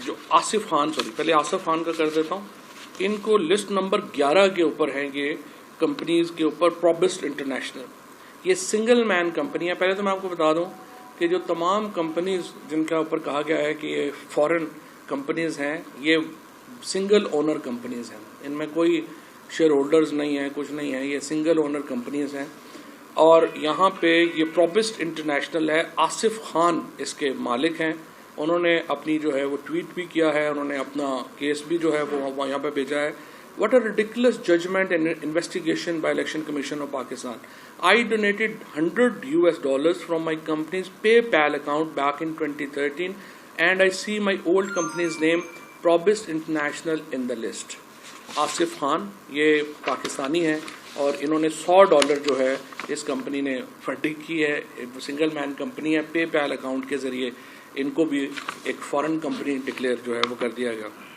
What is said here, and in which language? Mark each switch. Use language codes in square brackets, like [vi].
[ur] آصف خان، پہلے آصف خان کا کر دیتا ہوں، ان کو لسٹ نمبر 11 کے اوپر ہیں یہ کمپنیز کے اوپر پروبسٹ انٹرنیشنل۔ یہ سنگل مین کمپنی ہے۔ پہلے تو میں آپ کو بتا دوں کہ جو تمام کمپنیز جن کا اوپر کہا گیا ہے کہ یہ فورن کمپنیز ہیں، یہ سنگل اونر کمپنیز ہیں، ان میں کوئی شیئر ہولڈرز نہیں ہیں، کچھ نہیں ہے، یہ سنگل اونر کمپنیز ہیں. اور یہاں پہ یہ پروبسٹ انٹرنیشنل ہے، آصف خان اس کے مالک ہیں. انہوں نے اپنی جو ہے وہ ٹویٹ بھی کیا ہے، انہوں نے اپنا کیس بھی جو ہے وہ یہاں پہ بھیجا ہے. [en] What a ridiculous judgment and investigation by Election Commission of Pakistan. I donated $100 from my company's PayPal account back in 2013 and I see my old company's name Probist International in the list. [ur] Asif Khan یہ پاکستانی ہیں اور انہوں نے $100 جو ہے اس company نے funding کی ہے. سنگل مین کمپنی ہے، پے پیل اکاؤنٹ کے ذریعے ان کو بھی ایک فارن کمپنی ڈکلیئر جو ہے وہ کر دیا گیا.